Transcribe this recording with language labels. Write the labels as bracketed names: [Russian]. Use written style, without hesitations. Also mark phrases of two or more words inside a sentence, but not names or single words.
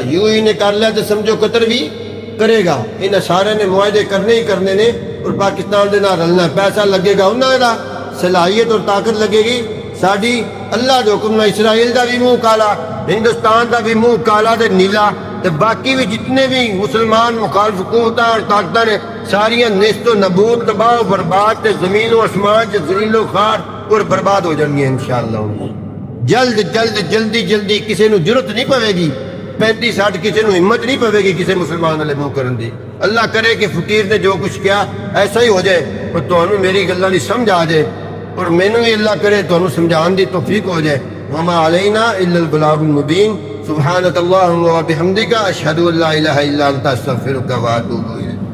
[Urdu] یو اے ای نے کر لیا تو سمجھو قطر بھی کرے گا. [Punjabi] ان سارے نے معاہدے کرنے ہی کرنے نے اور پاکستان دے نال رلنا. پیسہ لگے گا انہاں دا صلاحیت اور طاقت لگے گی ساڈی اللہ دے حکم نال. اسرائیل دا بھی منہ کالا ہندوستان دا بھی منہ کالا تے نیلا تے باقی بھی جتنے بھی مسلمان مخالف حکومتاں اور طاقتاں نے ساریاں نیست و نبود تباہ و برباد تے زمین و آسمان تے ذلیل و خوار اور برباد ہو جان گی انشاءاللہ. جلدی کسی نو ضرورت نہیں پوے گی 35-60 کسی نو ہمت نہیں پوے گی کسی مسلمان والے منہ کرن دی. [Urdu] اللہ کرے کہ فقیر نے جو کچھ کیا ایسا ہی ہو جائے اور تمہیں میری [Punjabi] گلاں دی [Urdu] سمجھ آ جائے اور مینوں بھی اللہ کرے تمہیں [Punjabi] سمجھان دی [Urdu] توفیق ہو جائے. [Arabic] وما علینا الا البلاغ المبین. سبحانک اللہم و بحمدک اشہد ان لا الہ الا انت استغفرک و اتوب الیک.